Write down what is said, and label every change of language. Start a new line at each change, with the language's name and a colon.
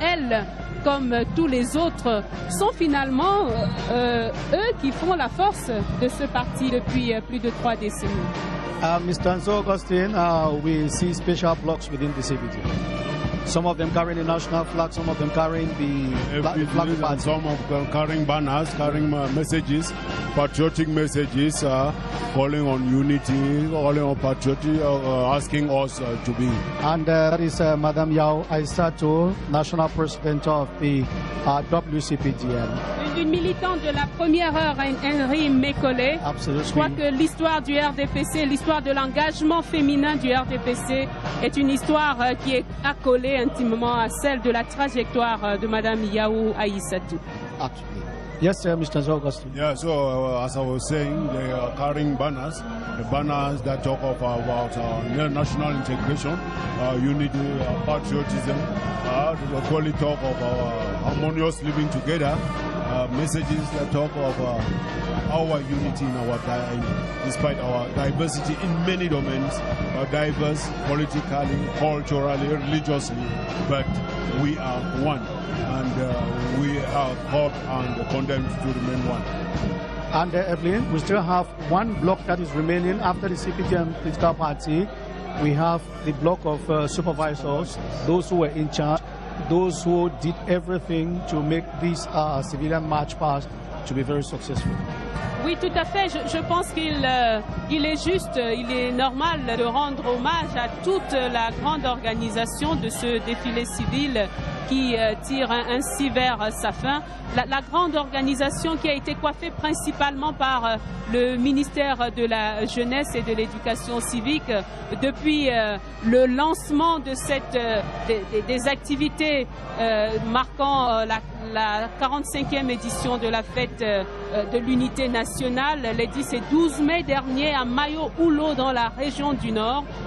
French: Elle, comme tous les autres, sont finalement eux qui font la force de ce parti depuis plus de 3 décennies.
English: Mr. Nzo Augustine, we see special blocks within the CPD. Some of them carrying the national flag, some of them carrying the flag of party. Some of them carrying banners, carrying messages, patriotic messages, calling on unity, calling on patriotic, asking us to be. And that is Madame Yao Aissatou, National President of the WCPDM.
French: Une militante de la première heure, Henri Mécollet.
English: Absolutely.
French: Je crois que l'histoire du RDPC, l'histoire de l'engagement féminin du RDPC est une histoire qui est accolée intimement à celle de la trajectoire de Madame Yao Aissatou.
English: Absolutely. Yes, Mr. Augustine. Yeah, so as I was saying, they are carrying banners, the banners that talk about national integration, unity, patriotism, the quality talk of harmonious living together, messages that talk of our unity in despite our diversity in many domains, diverse politically, culturally, religiously, but we are one. And we are called and condemned to remain one. And Evelyn, we still have one block that is remaining after the CPDM political party. We have the block of supervisors, those who were in charge, those who did everything to make this civilian march past to be very successful.
French: Oui, tout à fait. Je pense qu'il est juste, il est normal de rendre hommage à toute la grande organisation de ce défilé civil qui tire ainsi vers sa fin. La grande organisation qui a été coiffée principalement par le ministère de la Jeunesse et de l'Éducation civique depuis le lancement de des activités marquant la 45e édition de la fête de l'unité nationale, les 10 et 12 mai dernier à Mayo-Oulo dans la région du Nord.